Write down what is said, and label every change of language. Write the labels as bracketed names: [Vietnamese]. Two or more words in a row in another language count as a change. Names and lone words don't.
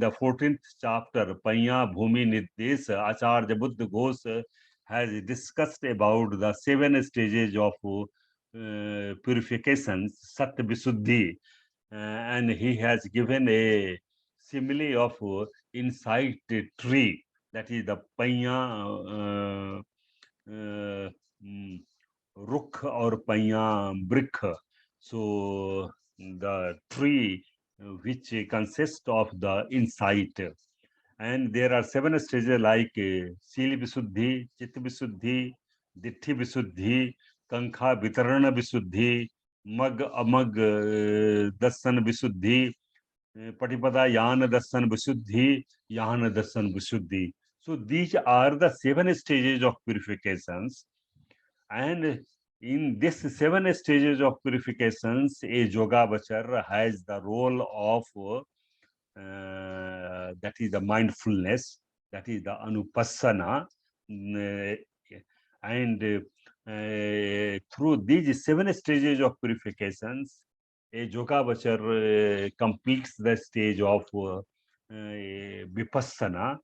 [English] the 14th chapter, Panya Bhumi Nirdesh, Acharya Buddha Ghosh has discussed about the seven stages of purifications, Sat Visuddhi, and he has given a simile of insight tree, that is the Panya Rukh or Panya Brikh. So the tree which consists of the insight. And there are 7 stages like Sila Visuddhi, Chitta Visuddhi, Ditti Visuddhi, Kankha Vitarana Visuddhi, Mag Amag Dasan Visuddhi, Patipada Yana Dasan Visuddhi, Yana Dasan Visuddhi. So these are the 7 stages of purifications. And in this 7 stages of purifications, a Yogavachar has the role of that is the mindfulness, that is the anupassana, and through these 7 stages of purifications, a Yogavachar completes the stage of vipassana.